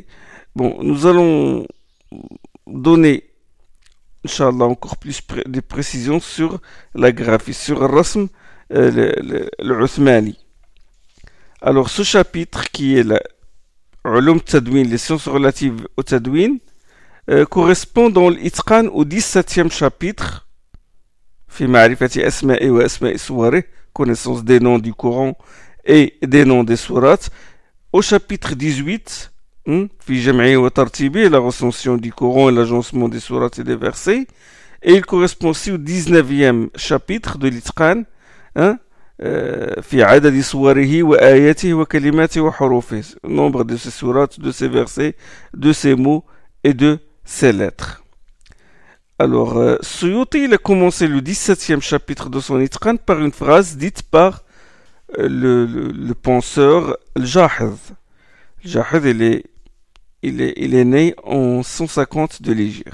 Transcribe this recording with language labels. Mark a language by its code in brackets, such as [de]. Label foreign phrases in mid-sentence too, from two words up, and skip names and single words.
[fr] Bon, nous allons donner, Inch'Allah, encore plus de précisions sur la graphie, sur le rasm, le Uthmani. Alors, ce chapitre qui est la [ar] علوم تدوين, [fr] les sciences relatives au Tadwin, correspond dans l'Itqan au 17e chapitre, [ar] في معرفة أسماء وأسماء سور, [fr] connaissance des noms du Coran et des noms des sourates, au chapitre 18, [ar] في جمع وترتيب, [fr] la recension du Coran et l'agencement des sourates et des versets, et il correspond aussi au 19e chapitre de l'Itqan, [ar] في عدد سوره وآياته وكلماته وحروفه, [fr] nombre de ces sourates, de ces versets, de ces mots et de ces lettres. Alors, Suyuti, il a commencé le 17e chapitre de son Itqan par une phrase dite par le penseur Al-Jahiz. Al-Jahiz, il est né en 150 de l'Hégire.